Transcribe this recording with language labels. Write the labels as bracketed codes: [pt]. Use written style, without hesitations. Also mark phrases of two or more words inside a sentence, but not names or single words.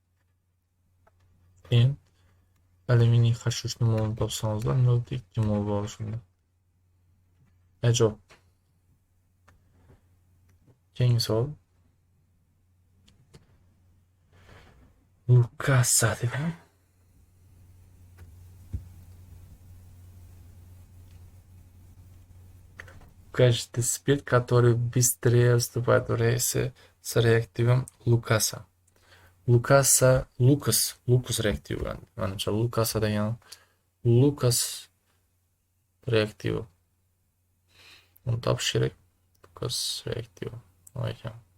[uz] Keyin alyuminiy H3 ni molni topsamizlar 0,2 mol bo'ladi shunda. Javob. Keyingi savol. Lukasa dedim. [ru] Каждый спирт, который быстрее вступает в реакцию с реактивом Лукаса. Лукаса, Лукас реактивы. [uz] Manimcha Lukasa degan Lukas reaktivi. Uni topish kerak. Lukas reaktivi. Nima ekan?